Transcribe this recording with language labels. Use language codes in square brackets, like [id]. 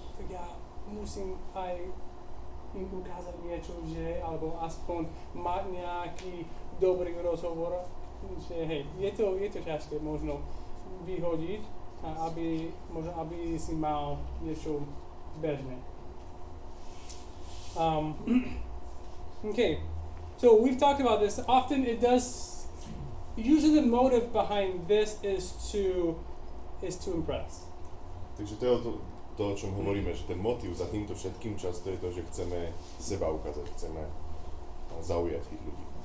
[sk] ja musím aj im ukázať niečo, že, alebo aspoň mať nejaký dobrý rozhovor, že hej, je to ťažké možno vyhodiť, aby si mal niečo bežné. [en] Okay, so we've talked about this. Often usually the motive behind this is to impress. [sk] Takže to je to, o čom hovoríme, že ten motív za týmto všetkým často je to, že chceme seba ukázať, chceme zaujať tých ľudí.